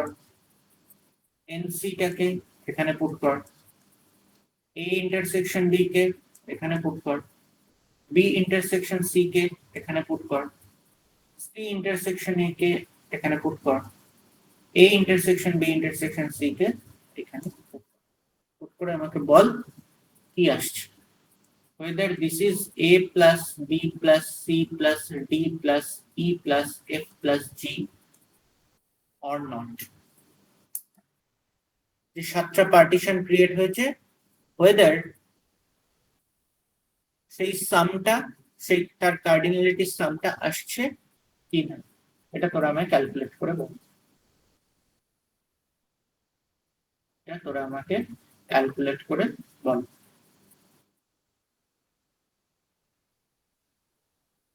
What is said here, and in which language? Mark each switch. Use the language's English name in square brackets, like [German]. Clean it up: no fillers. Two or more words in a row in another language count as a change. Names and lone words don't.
[Bangla] NC টাকে এখানে পুট কর, A ইন্টারসেকশন D কে এখানে পুট কর, B ইন্টারসেকশন C কে এখানে পুট কর, C ইন্টারসেকশন A কে এখানে পুট কর, A ইন্টারসেকশন B ইন্টারসেকশন C কে এখানে পুট করে আমাকে বল কি আসছে। [English] Whether this is A plus B plus C plus D plus E plus F plus G or not. [Bangla] যে সাতটা পার্টিশন ক্রিয়েট হয়েছে, whether সেই সামটা, সেই তার কার্ডিনালিটির সামটা আসছে কি না, এটা তোরা আমায় ক্যালকুলেট করে বল। এটা তোরা আমাকে ক্যালকুলেট করে বল।